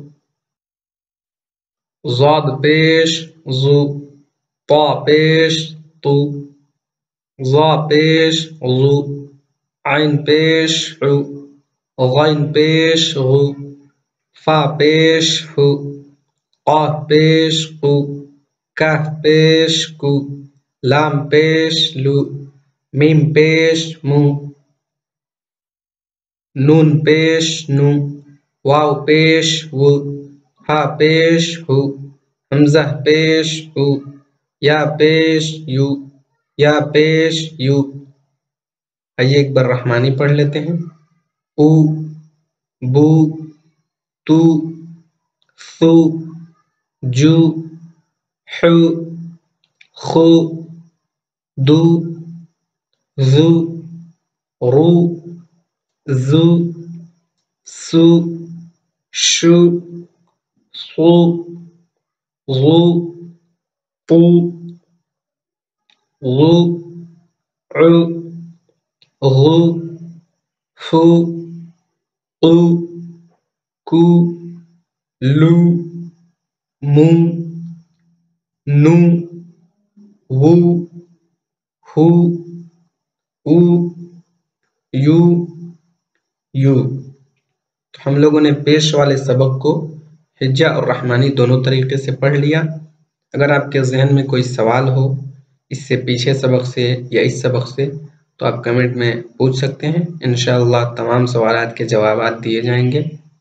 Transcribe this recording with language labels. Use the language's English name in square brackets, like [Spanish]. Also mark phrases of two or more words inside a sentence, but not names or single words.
[Urdu] ضاد پیش زو، طا پیش تو، ظا پیش ظو، عین پیش عو، غین پیش غو، فا پیش فو، قاف پیش قو، کاف پیش کو، لام پیش لو، میم پیش مو، نون پیش نو، واو پیش وو، ہا پیش ہو، حمزہ پیش او، یا پیش یو، یا پیش یو۔ آئیے ایک بار رحمانی پڑھ لیتے ہیں۔ او، بو، تو، ثو، جو، حو، خو، دو، ذو، رو، زو، سو، شو، صو، ظو، طو، غو، عو، غو، فو، قو، کو، لو، مو، نو، وو، ہو، او، یو، یو۔ تو ہم لوگوں نے پیش والے سبق کو ہجا اور رحمانی دونوں طریقے سے پڑھ لیا۔ اگر آپ کے ذہن میں کوئی سوال ہو اس سے پیچھے سبق سے یا اس سبق سے، تو آپ کمنٹ میں پوچھ سکتے ہیں۔ انشاءاللہ تمام سوالات کے جوابات دیے جائیں گے۔